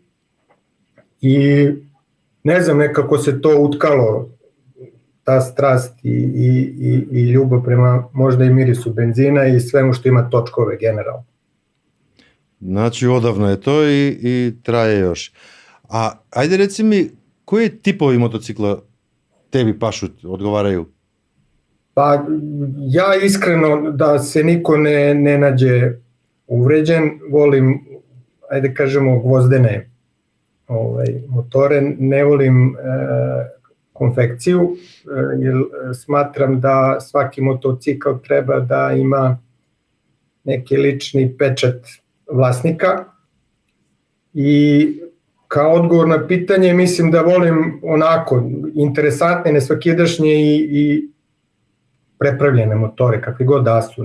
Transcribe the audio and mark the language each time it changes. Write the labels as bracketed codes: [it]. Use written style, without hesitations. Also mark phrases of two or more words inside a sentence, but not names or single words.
[sr] I ne znam, nekako se to utkalo ta strast i ljubav prema možda i mirisu benzina i svemu što ima točkove generalno. [mk] Значи одавна е тоа и трае још. А ајде реци ми, кои типови мотоцикла теби пашут, одговарају? [sr] Pa ja iskreno da se niko ne nađe uvređen, volim, ajde kažemo, gvozdene motore, ne volim konfekciju, jer smatram da svaki motocikl treba da ima neki lični pečat vlasnika i kao odgovor na pitanje mislim da volim onako interesantne, nesvakidašnje i prepravljene motore, kakvi god da su.